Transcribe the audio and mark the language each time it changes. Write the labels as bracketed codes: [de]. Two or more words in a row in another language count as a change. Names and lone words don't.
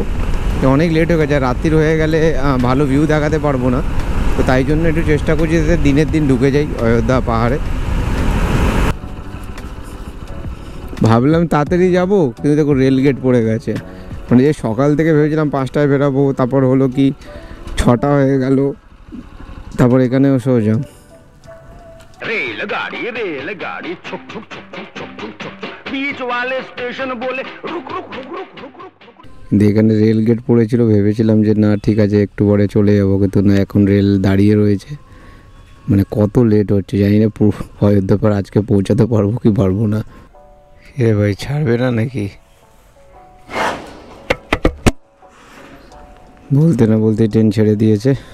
[bn] তো অনেক লেট হয়ে গেছে, রাত্রির হয়ে গেলে ভালো ভিউ দেখাতে পারবো না, তো তাই জন্য একটু চেষ্টা করছি যাতে দিনের দিন ঢুকে যাই অযোধ্যা পাহাড়ে। ভাবলাম তাড়াতাড়ি যাবো, কিন্তু দেখো রেল গেট পড়ে গেছে। মানে যে সকাল থেকে ভেবেছিলাম 5টায় বেরাবো, তারপর হলো কি 6টা হয়ে গেল, তারপর এখানেও সোজা [hi] रेलगाड़ी छुक छुक छुक छुक छुक छुक छुक बीच वाले स्टेशन बोले रुक रुक रुक रुक रुक रुक [bn] এখানে রেল গেট পড়েছিল, ভেবেছিলাম যে না ঠিক আছে একটু পরে চলে যাবো, কিন্তু না, এখন রেল দাঁড়িয়ে রয়েছে। মানে কত লেট হচ্ছে জানি না, অযোধ্যা পাহাড় আজকে পৌঁছাতে পারবো কি পারবো না। এ ভাই ছাড়বে না নাকি? বলতে না বলতে ট্রেন ছেড়ে দিয়েছে।